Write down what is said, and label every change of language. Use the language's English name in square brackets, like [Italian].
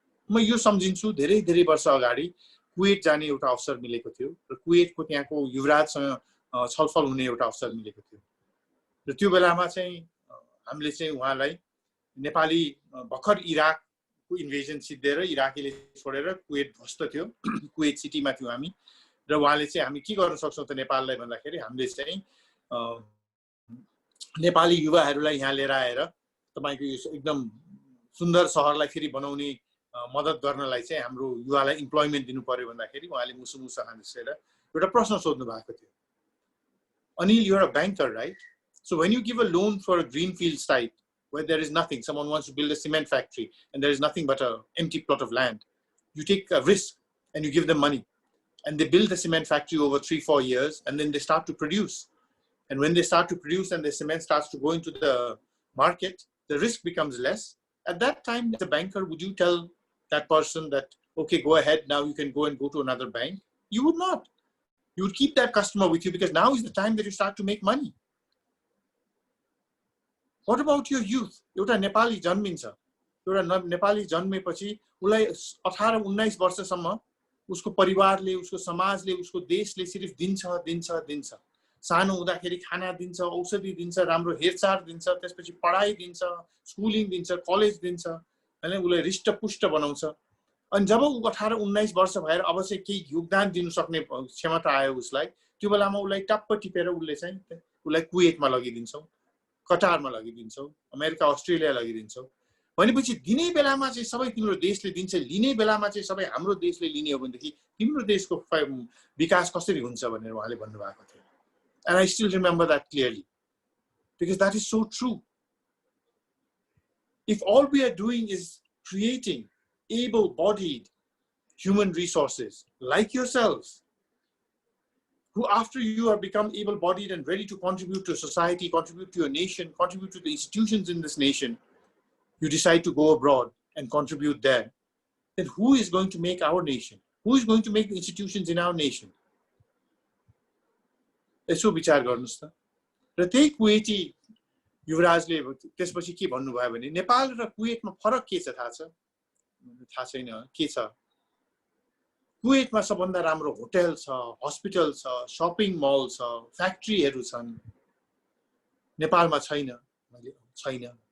[Nepali] म यो सम्झिन्छु धेरै धेरै वर्ष अगाडि कुवेत जाने एउटा अवसर मिलेको थियो र कुवेतको त्यहाँको युवराजसँग छलफल हुने एउटा अवसर मिलेको थियो र त्यो बेलामा चाहिँ हामीले चाहिँ उहाँलाई नेपाली भर्खर इराकको इन्भेजन सिद्धिएर इराकीले छोडेर कुवेत ध्वस्त थियो, कुवेत सिटीमा थियौँ हामी र उहाँले चाहिँ हामी के गर्न सक्छौँ त नेपाललाई भन्दाखेरि हामीले चाहिँ नेपाली युवाहरूलाई यहाँ लिएर आएर तपाईको यो एकदम सुन्दर शहरलाई फेरि बनाउने मद्दत गर्नलाई चाहिँ हाम्रो युवालाई इम्प्लोइमेन्ट दिनु पर्यो भन्दाखेरि उहाँले मुसुमुसा हाँसेर एउटा प्रश्न सोध्नु भएको थियो। [English] Anil, you're a banker, right? So when you give a loan for a greenfield site where there is nothing, someone wants to build a cement factory and there is nothing but an empty plot of land, you take a risk and you give them money and they build the cement factory over 3-4 years and then they start to produce. And when they start to produce and the cement starts to go into the market, the risk becomes less. At that time, as a banker, would you tell that person that, okay, go ahead, now you can go to another bank? You would not. You would keep that customer with you because now is the time that you start to make money. What about your youth? [Nepali] एउटा नेपाली जन्मिन्छ, एउटा नेपाली जन्मेपछि उलाई 18-19 वर्षसम्म उसको परिवारले, उसको समाजले, उसको देशले सिर्फ दिन्छ। सानो हुँदाखेरि खाना दिन्छ, औषधि दिन्छ, राम्रो हेरचाह दिन्छ, त्यसपछि पढाइ दिन्छ, स्कुलिङ दिन्छ, कलेज दिन्छ, हैन, उलाई हृष्टपुष्ट बनाउँछ। अनि जब ऊ 18-19 वर्ष भएर अब चाहिँ केही योगदान दिन सक्ने क्षमता आयो उसलाई, त्यो बेलामा उसलाई टप्प टिपेर उसले चाहिँ उसलाई कुवेतमा लगिदिन्छौँ, कटारमा लगिदिन्छौँ, अमेरिका अस्ट्रेलिया लगिदिन्छौँ। भनेपछि दिने बेलामा चाहिँ सबै तिम्रो देशले दिन्छ, लिने बेलामा चाहिँ सबै हाम्रो देशले लिने हो भनेदेखि तिम्रो देशको विकास कसरी हुन्छ भनेर उहाँले भन्नुभएको थियो। [English] And I still remember that clearly because that is so true. If all we are doing is creating able-bodied human resources like yourselves, who after you have become able-bodied and ready to contribute to society, contribute to your nation, contribute to the institutions in this nation, you decide to go abroad and contribute there, then who is going to make our nation? Who is going to make the institutions in our nation? [Nepali] यसो विचार गर्नुस् त। र त्यही Kuwaiti युवराजले त्यसपछि के भन्नुभयो भने नेपाल र कुवेतमा फरक के छ थाहा छ? थाहा छैन के छ? कुवेतमा सबभन्दा राम्रो होटल छ, हस्पिटल छ, शपिङ मल छ, फ्याक्ट्रीहरू छन्। नेपालमा छैन। छैन।